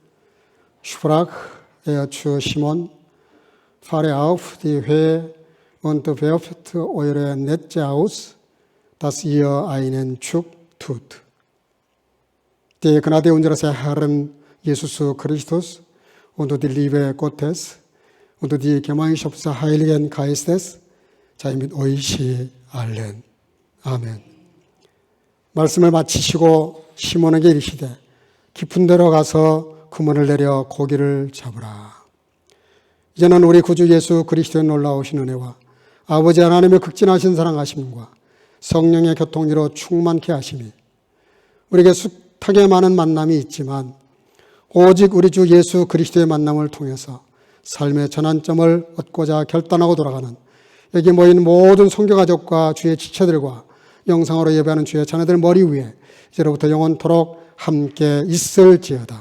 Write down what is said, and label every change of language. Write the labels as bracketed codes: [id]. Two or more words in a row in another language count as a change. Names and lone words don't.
[de] sprach er zu Simon: Fahre auf die Höhe und werft eure Netze aus, dass ihr einen Zug tut. Die Gnade unseres Herrn Jesus Christus und die Liebe Gottes und die Gemeinschaft des Heiligen Geistes sei mit euch allen. [ko] 아멘. 말씀을 마치시고 시몬에게 이르시되 깊은 데로 가서 그물을 내려 고기를 잡으라. 이제는 우리 구주 예수 그리스도의 놀라우신 은혜와 아버지 하나님의 극진하신 사랑하심과 성령의 교통으로 충만케 하심이 우리에게 숱하게 많은 만남이 있지만 오직 우리 주 예수 그리스도의 만남을 통해서 삶의 전환점을 얻고자 결단하고 돌아가는 여기 모인 모든 선교가족과 주의 지체들과 영상으로 예배하는 주의 자녀들 머리 위에 이제로부터 영원토록 함께 있을지어다.